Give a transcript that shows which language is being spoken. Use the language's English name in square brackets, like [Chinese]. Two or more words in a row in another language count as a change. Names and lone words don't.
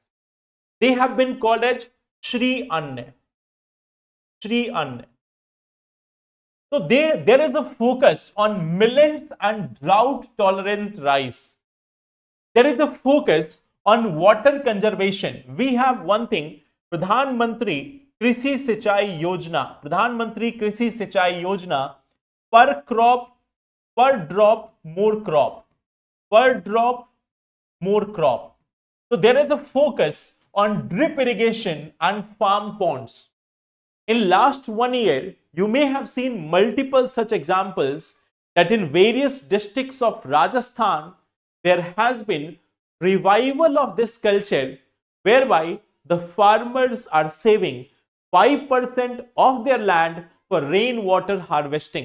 [English] They have been called as Shri Anna. Shri Anna. So there is a focus on millets and drought tolerant rice. There is a focus on water conservation. We have one thing, Pradhan Mantri Krishi Sinchai Yojana. Pradhan Mantri Krishi Sinchai Yojana, per crop, per drop, more crop. Per drop, more crop. So there is a focus on drip irrigation and farm ponds. In last 1 year, you may have seen multiple such examples that in various districts of Rajasthan, there has been revival of this culture whereby the farmers are saving 5% of their land for rainwater harvesting.